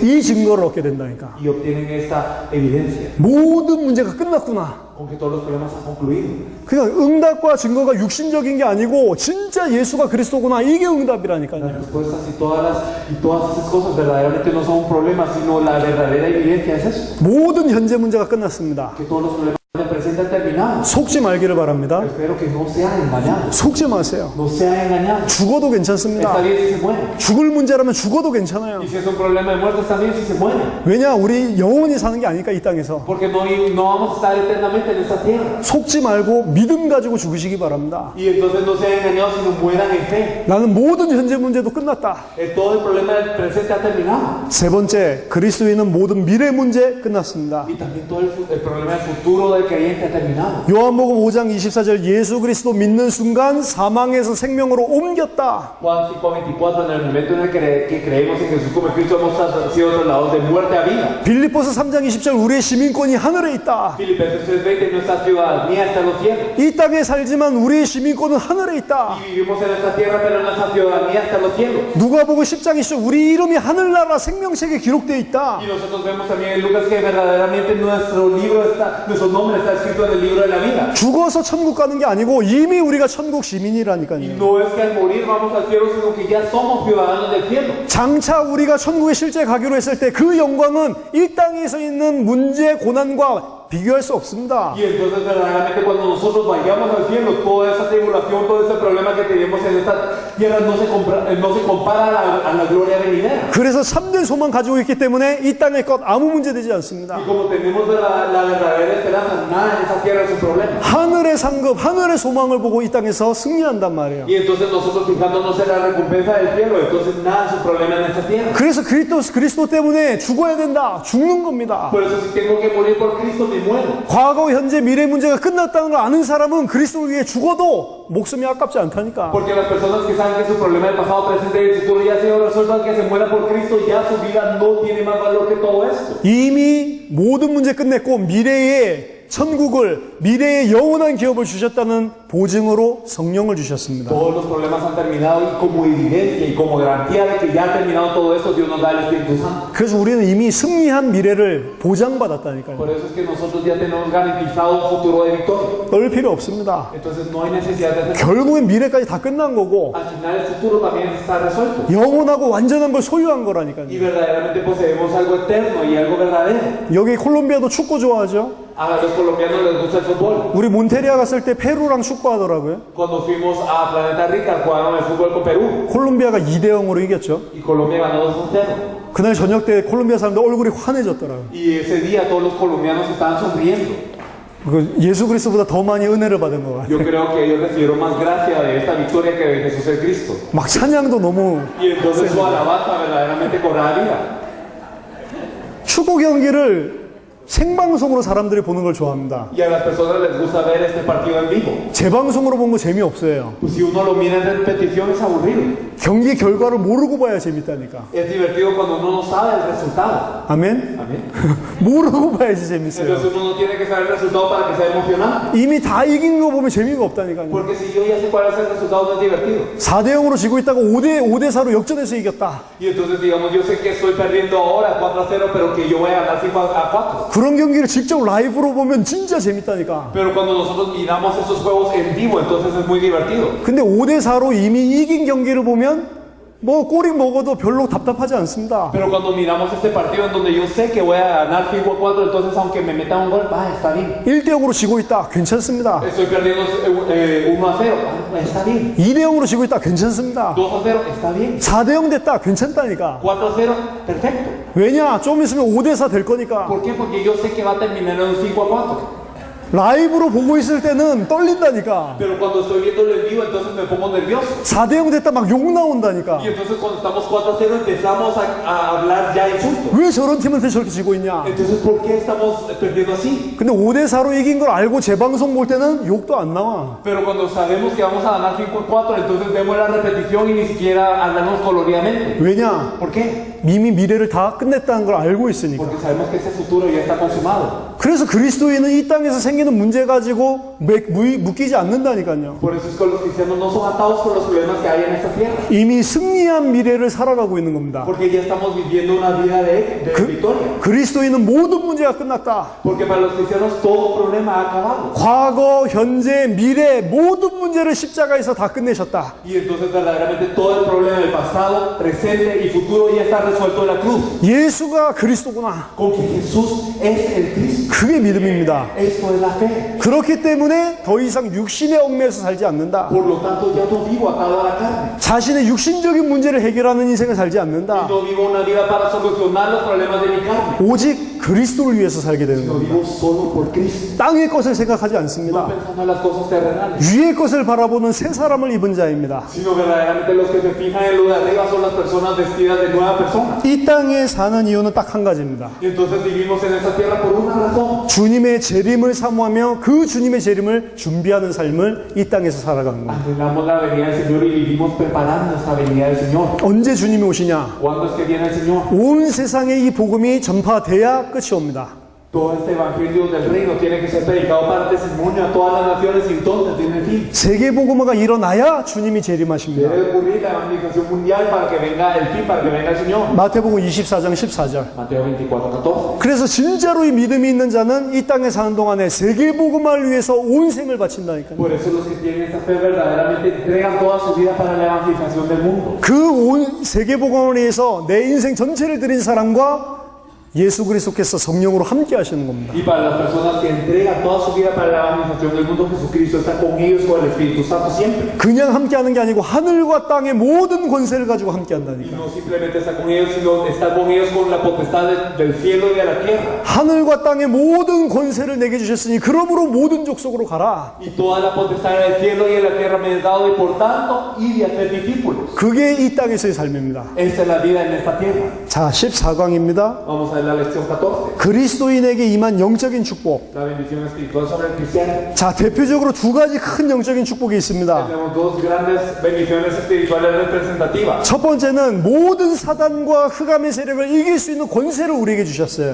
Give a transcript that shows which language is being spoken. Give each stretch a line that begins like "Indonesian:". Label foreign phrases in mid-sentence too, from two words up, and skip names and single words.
Korean: 이 증거를 얻게 된다니까.
Spanish: Y obtienen esta evidencia.
Korean: 모든 문제가 끝났구나.
Spanish: Con que todos los problemas han concluido.
Korean: 그냥 응답과 증거가 육신적인 게 아니고 진짜 예수가 그리스도구나 이게
Spanish: Las
Korean: 응답이라니까요.
Spanish: respuestas y todas esas cosas verdaderamente no son un problema, sino la verdadera evidencia es eso.
Korean: 모든 현재 문제가 끝났습니다.
Spanish: Que todos los problemas del presente han terminado.
Korean: 속지 말기를 바랍니다.
Spanish: Espero que no sean engañados.
Korean: 속지 마세요.
Spanish: No sean engañados.
Korean: 죽어도 괜찮습니다.
Spanish: Está bien si se mueren.
Korean: 죽을 문제라면 죽어도 괜찮아요.
Spanish: Y si es un problema de muerte, está bien si se mueren.
Korean: 왜냐 우리 영원히 사는 게 아니까 이 땅에서.
Spanish: Porque no vamos a estar eternamente en esta tierra.
Korean: 속지 말고 믿음 가지고 죽으시기 바랍니다.
Spanish: Y entonces no sean engañados, sino mueran en fe.
Korean: 나는 모든 현재 문제도 끝났다.
Spanish: Todo el problema del presente ha terminado.
Korean: 세 번째, 그리스도인은 모든 미래 문제 끝났습니다.
Spanish: Y también todo el problema del futuro del creyente ha terminado.
Korean: 요한복음 5장 24절 예수 그리스도 믿는 순간 사망에서 생명으로 옮겼다.
Spanish: Juan 5:24, en el momento en el que creemos en Jesús como Cristo hemos sido trasladados de muerte a vida.
Korean: 빌립보서 3장 20절 우리의 시민권이 하늘에 있다.
Spanish: Filipenses 3:20, nuestra ciudadanía está en los cielos.
Korean: 이 땅에 살지만 우리의 시민권은 하늘에 있다.
Spanish: Y vivimos en esta tierra, pero nuestra ciudadanía está en los cielos.
Korean: 누가복음 10장 20절 우리 이름이 하늘나라 생명책에 기록되어 있다.
Spanish: Y nosotros vemos también en Lucas que verdaderamente nuestro nombre está escrito en el libro de la vida.
Korean: 죽어서 천국 가는 게 아니고 이미 우리가 천국
Spanish: Y
Korean: 시민이라니까요.
Spanish: no es que al morir vamos al cielo, sino que ya somos ciudadanos del cielo.
Korean: 장차 우리가 천국에 실제 가기로 했을 때 그 영광은 이 땅에서 있는 문제, 고난과 비교할 수 없습니다.
Spanish: Y entonces verdaderamente cuando nosotros vayamos al cielo, toda esa tribulación, todo ese problema que tenemos en esta tierra no se compara a la gloria venidera.
Korean: 그래서 참된 소망 가지고 있기 때문에 이 땅의 것 아무 문제 되지 않습니다.
Spanish: Y como tenemos la verdadera esperanza, nada en esa tierra es un problema.
Korean: 하늘의 상급, 하늘의 소망을 보고 이 땅에서 승리한단 말이에요.
Spanish: Y entonces nosotros fijándonos en la recompensa del cielo, entonces nada es un problema en esta tierra.
Korean: 그래서 그리스도 때문에 죽어야 된다. 죽는 겁니다.
Spanish: Por eso si tengo que morir por Cristo, me muero.
Korean: 과거, 현재, 미래 문제가 끝났다는 걸 아는 사람은 그리스도를 위해 죽어도 목숨이 아깝지 않다니까.
Spanish: Porque las personas que saben que su problema del pasado, presente y futuro ya ha sido resuelto, que se muera por Cristo, ya su vida no tiene más valor que todo esto.
Korean: 이미 모든 문제 끝냈고 미래의 천국을, 미래의 영원한 기업을 주셨다는 보증으로 성령을 주셨습니다.
Spanish: Todos los problemas han terminado y como evidencia y como garantía de que ya ha terminado todo esto, Dios nos da el Espíritu Santo.
Korean: 그래서 우리는 이미 승리한 미래를 보장받았다니까요.
Spanish: Por eso es que nosotros ya tenemos garantizado un futuro de victoria.
Korean: 떨 필요 없습니다.
Spanish: Entonces no hay necesidad de hacer.
Korean: 결국엔 미래까지 다 끝난 거고
Spanish: Al final el futuro también está resuelto.
Korean: 영원하고 완전한 걸 소유한 거라니까요.
Spanish: Y verdaderamente poseemos algo eterno y algo verdadero.
Korean: 여기 콜롬비아도 축구 좋아하죠?
Spanish: A los colombianos les gusta el fútbol.
Korean: 우리 몬테리아 갔을 때 페루랑 축구하더라고요.
Spanish: Cuando fuimos a Planeta Rica, jugaron el fútbol con Perú.
Korean: 콜롬비아가 2대0으로 이겼죠.
Spanish: Y Colombia ganó 2-0.
Korean: 그날 저녁 때 콜롬비아 사람들 얼굴이 환해졌더라고요.
Spanish: Y ese día todos los colombianos estaban sonriendo.
Korean: 예수 그리스도보다 더 많이 은혜를 받은 것 같아요.
Spanish: Yo creo que ellos recibieron más gracia de esta victoria que de Jesús el Cristo.
Korean: 막 찬양도 너무
Spanish: Y entonces su alabanza verdaderamente cobraba vida.
Korean: 축구 경기를 생방송으로 사람들이 보는 걸 좋아합니다.
Spanish: Y a las personas les gusta ver este partido en vivo.
Korean: 재방송으로 본 거 재미없어요.
Spanish: Pues si uno lo mira en repetición es aburrido.
Korean: 경기 결과를 모르고 봐야 재밌다니까.
Spanish: Es divertido cuando uno no sabe el resultado.
Korean: 아멘?
Spanish: Amén.
Korean: 모르고 봐야지 재밌어요.
Spanish: Entonces uno no tiene que saber el resultado para que sea emocionante.
Korean: 이미 다 이긴 거 보면 재미가 없다니까요.
Spanish: Porque si yo ya sé cuál es el resultado, no es divertido.
Korean: 4대0으로 지고 있다가 5대4로 역전해서 이겼다.
Spanish: Y entonces digamos, yo sé que estoy perdiendo ahora 4-0, pero que yo voy a ganar 5-4.
Korean: 그런 경기를 직접 라이브로 보면 진짜 재밌다니까.
Spanish: Pero cuando nosotros miramos esos juegos en vivo, entonces es muy divertido.
Korean: 근데 5대4로 이미 이긴 경기를 보면 뭐 꼬리 먹어도 별로 답답하지 않습니다.
Spanish: Pero cuando miramos este partido en donde yo sé que voy a ganar 5-4, entonces aunque me meta un gol, está bien.
Korean: 1대0으로 지고 있다. 괜찮습니다.
Spanish: Estoy perdiendo 1-0, está bien.
Korean: 2대0으로 지고 있다. 괜찮습니다.
Spanish: 2-0, está bien.
Korean: 4대0 됐다. 괜찮다니까.
Spanish: 4-0, perfecto.
Korean: 왜냐? 좀 있으면 5대4 될 거니까.
Spanish: ¿Por qué? Porque yo sé que va a terminar en un 5-4.
Korean: 라이브로 보고 있을 때는 떨린다니까.
Spanish: Pero cuando estoy viéndolo en vivo, entonces me pongo nervioso.
Korean: 4대0 됐다 막 욕 나온다니까.
Spanish: Y entonces cuando estamos 4-0 empezamos a hablar ya insultos.
Korean: 왜 저런 팀한테 저렇게 지고 있냐?
Spanish: Entonces, ¿por qué estamos perdiendo así?
Korean: 근데 5대4로 이긴 걸 알고 재방송 볼 때는 욕도 안 나와.
Spanish: Pero cuando sabemos que vamos a ganar 5-4, entonces vemos la repetición y ni siquiera andamos coloridamente.
Korean: 왜냐?
Spanish: ¿Por qué?
Korean: 이미 미래를 다 끝냈다는 걸 알고 있으니까.
Spanish: Porque sabemos que ese futuro ya está consumado.
Korean: 그래서 그리스도인은 이 땅에서 생기는 문제 가지고 묶이지 않는다니까요.
Spanish: Por eso es que los cristianos no son atados por los problemas que hay en esta tierra.
Korean: 이미 승리한 미래를 살아가고 있는 겁니다.
Spanish: Porque ya estamos viviendo una vida de victoria.
Korean: 그리스도인은 모든 문제가 끝났다.
Spanish: Porque para los cristianos todo problema ha acabado.
Korean: 과거, 현재, 미래 모든 문제를 십자가에서 다 끝내셨다.
Spanish: Y entonces verdaderamente todo el problema del pasado, presente y futuro ya está resuelto en la cruz.
Korean: 예수가 그리스도구나.
Spanish: Con que Jesús es el Cristo.
Korean: 그게 믿음입니다.
Spanish: Esto es la fe.
Korean: 그렇기 때문에 더 이상 육신의 얽매여서 살지 않는다.
Spanish: Por lo tanto ya no vivo atado a la carne.
Korean: 자신의 육신적인 문제를 해결하는 인생을 살지 않는다.
Spanish: No vivo una vida para solucionar los problemas de mi carne.
Korean: 오직 그리스도를 위해서 살게 되는
Spanish: No
Korean: 겁니다.
Spanish: vivo solo por Cristo.
Korean: 땅의 것을 생각하지
Spanish: No
Korean: 않습니다.
Spanish: pensando en las cosas terrenales.
Korean: 위의 것을 바라보는 새 사람을 입은 자입니다.
Spanish: Sino verdaderamente los que se fijan en lo de arriba son las personas vestidas de nueva persona.
Korean: 이 땅에 사는 이유는 딱 한 가지입니다.
Spanish: Y entonces vivimos en esta tierra por una razón.
Korean: 주님의 재림을 사모하며 그 주님의 재림을 준비하는 삶을 이 땅에서 살아가는 겁니다.
Spanish: Anhelamos la venida del Señor y vivimos preparando esta venida del Señor.
Korean: 언제 주님이 오시냐?
Spanish: ¿Cuándo es que viene el Señor?
Korean: 온 세상에 이 복음이 전파돼야 끝이 옵니다.
Spanish: Todo este evangelio del reino tiene que ser predicado para testimonio a todas las naciones y entonces tiene fin.
Korean: 세계 복음화가 일어나야 주님이 재림하십니다.
Spanish: Debe ocurrir la evangelización mundial para que venga el fin, para que venga el Señor.
Korean: 마태복음 24장 14절.
Spanish: Mateo 24:14.
Korean: 그래서 진짜로 이 믿음이 있는 자는 이 땅에 사는 동안에 세계 복음화를 위해서 온 생을 바친다니까요.
Spanish: Por eso los que tienen esta fe verdaderamente entregan toda su vida para la evangelización del mundo.
Korean: 그 온 세계 복음화를 위해서 내 인생 전체를 드린 사람과 예수 그리스도께서 성령으로 함께 하시는 겁니다.
Spanish: Y para las personas que entregan toda su vida para la administración del mundo, Jesucristo está con ellos con el Espíritu Santo siempre.
Korean: 그냥 함께 하는 게 아니고 하늘과 땅의 모든 권세를 가지고 함께
Spanish: Y
Korean: 한다니까.
Spanish: no simplemente está con ellos, sino está con ellos con la potestad del cielo y de la tierra.
Korean: 하늘과 땅의 모든 권세를 내게 주셨으니 그러므로 모든 족속으로 가라.
Spanish: Y toda la potestad del cielo y de la tierra me es dado, y por tanto, ir y hacer discípulos.
Korean: 그게 이 땅에서의 삶입니다.
Spanish: Esta es la vida en esta tierra.
Korean: 자, 14강입니다.
Spanish: Vamos a ver la lección 14.
Korean: 그리스도인에게 임한 영적인 축복.
Spanish: La bendición espiritual sobre el cristiano.
Korean: 자, 대표적으로 두 가지 큰 영적인 축복이 있습니다.
Spanish: Tenemos dos grandes bendiciones espirituales representativas.
Korean: 첫 번째는 모든 사단과 흑암의 세력을 이길 수 있는 권세를 우리에게 주셨어요.